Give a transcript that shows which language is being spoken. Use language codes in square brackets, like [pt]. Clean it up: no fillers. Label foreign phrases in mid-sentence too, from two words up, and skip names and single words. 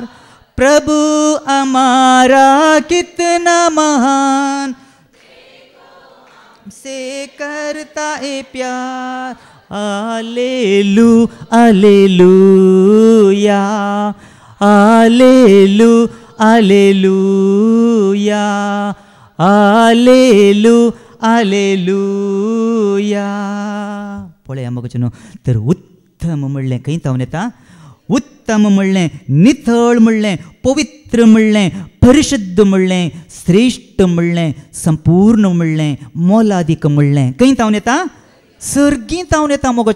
[hi] प्रभु हमारा कितना महान, से करता है प्यार। हालेलू हालेलूया, हालेलू हालेलूया, हालेलू हालेलूया. [kok] पळया मगचनो तर उत्तम म्हणलें खंय तावन येता, उत्तम म्हणलें, नितळ म्हणलें, पवित्र म्हणलें, परिशुद्ध म्हणलें, श्रेष्ठ म्हणलें, संपूर्ण म्हणलें, मोलादीक म्हणलें खंय तावन येता, सर्गी तावन येता मोगचनो.